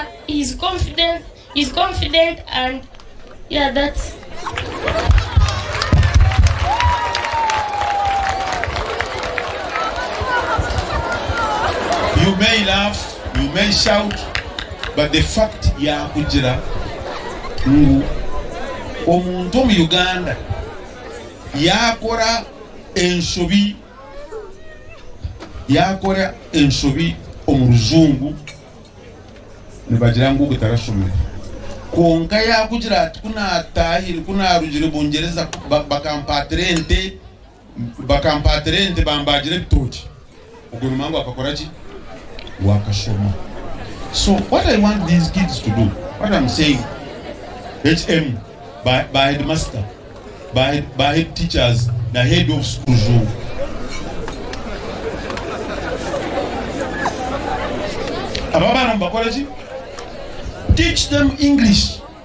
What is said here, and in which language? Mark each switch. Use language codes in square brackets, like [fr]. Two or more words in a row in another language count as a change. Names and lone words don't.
[en] He's confident. And yeah, that's. You may laugh, you may shout, but the fact [nyn] ya kujira omuntu mu Uganda yakora ensobi omuruzungu nibagira ngu gutarashomera konka yakujira ati kunatahiri kunarugire bungereza bakampatirente bambagire ebitoki ubwo rumango akakora ki wakashoma. [en] So what I want these kids to do, what I'm saying, HM, by headmaster, by head teachers, the head of school, teach them English.